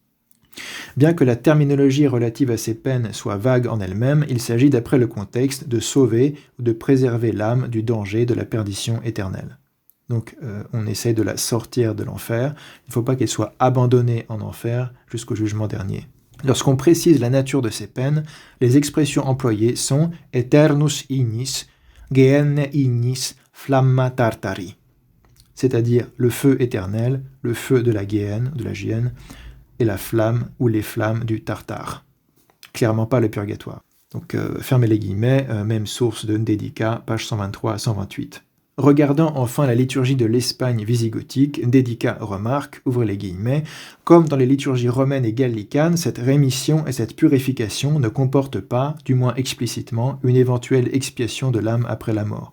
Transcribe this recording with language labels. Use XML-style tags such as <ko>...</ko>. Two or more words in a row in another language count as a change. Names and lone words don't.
<fr>Bien que la terminologie relative à ces peines soit vague en elle-même, il s'agit d'après le contexte de sauver ou de préserver l'âme du danger de la perdition éternelle. Donc on essaie de la sortir de l'enfer, il ne faut pas qu'elle soit abandonnée en enfer jusqu'au jugement dernier. Lorsqu'on précise la nature de ces peines, les expressions employées sont «</fr> <la>eternus ignis, geenne ignis, flamma tartari »,</la> <fr>c'est-à-dire le feu éternel, le feu de la géhenne, et la flamme ou les flammes du tartare. Clairement pas le purgatoire. Donc fermez les guillemets, même source de Ndédica, page 123 à 128. Regardant enfin la liturgie de l'Espagne visigothique, Ndédica remarque, ouvrez les guillemets, comme dans les liturgies romaines et gallicanes, cette rémission et cette purification ne comportent pas, du moins explicitement, une éventuelle expiation de l'âme après la mort.</fr>